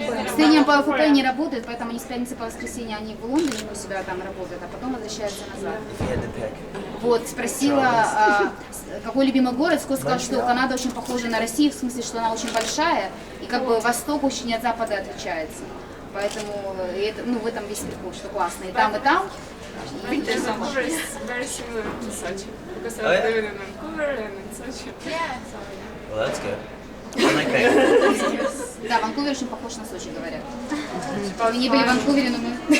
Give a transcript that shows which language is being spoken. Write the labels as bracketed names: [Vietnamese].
[Russian] С тренером по ФП не работают, поэтому они с пятницы по воскресенье они в Лондоне у себя там работают, а потом возвращаются назад. Вот, спросила, какой любимый город, Скотт сказал, что Канада очень похожа на Россию, в смысле, что она очень большая, и как бы восток очень от запада отличается. Поэтому это, ну, в этом весь прикол, что классно. И там, и там. [English] Vancouver is very similar to Sochi because I was living in Vancouver and in Sochi. Yeah. Well, that's good. I like Vancouver. [Russian] Да, Ванкувер очень похож на Сочи, говорят. Мы не были в Ванкувере, но мы...